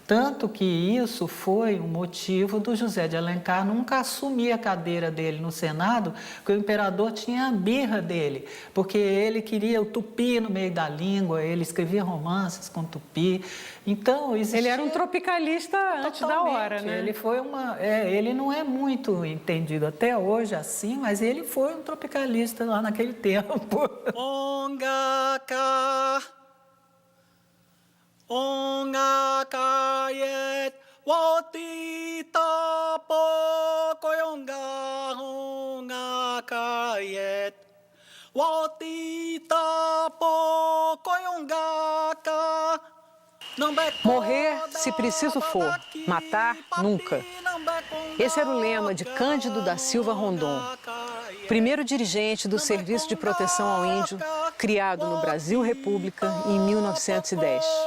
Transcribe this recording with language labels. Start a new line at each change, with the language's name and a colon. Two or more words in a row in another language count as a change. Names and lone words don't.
Portuguese: Tanto que isso foi um motivo do José de Alencar nunca assumir a cadeira dele no Senado, porque o imperador tinha a birra dele, porque ele queria o tupi no meio da língua, ele escrevia romances com tupi. Então, ele era um tropicalista antes da hora, né? Ele foi ele não é muito entendido até hoje assim, mas ele foi um tropicalista lá naquele tempo. Ongakayet watita pokoyonga ongakayet watita pokoyongaka. Morrer, se preciso for, matar, nunca. Esse era o lema de Cândido da Silva Rondon, primeiro dirigente do Serviço de Proteção ao Índio, criado no Brasil República em 1910.